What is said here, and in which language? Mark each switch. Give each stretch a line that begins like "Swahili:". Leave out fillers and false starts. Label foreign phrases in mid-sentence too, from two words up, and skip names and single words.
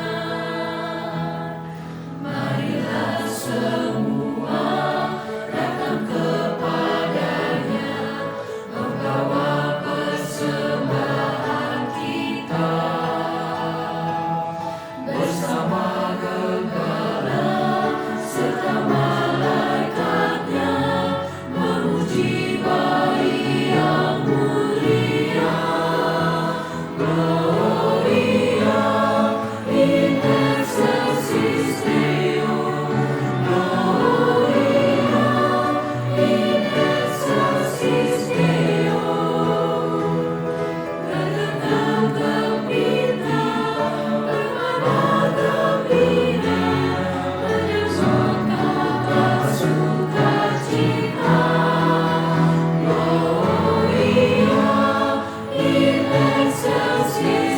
Indonesian: Marilah semua kepadanya, membawa persembahan kita, bersama gembala serta malaikatnya, memuji Bayi yang mulia.
Latin: Gloria in excelsis Deo, Gloria in excelsis Deo.
Indonesian: Berdengar gembira, bermana gembira, menyambut kabar sukacita.
Latin: Gloria in excelsis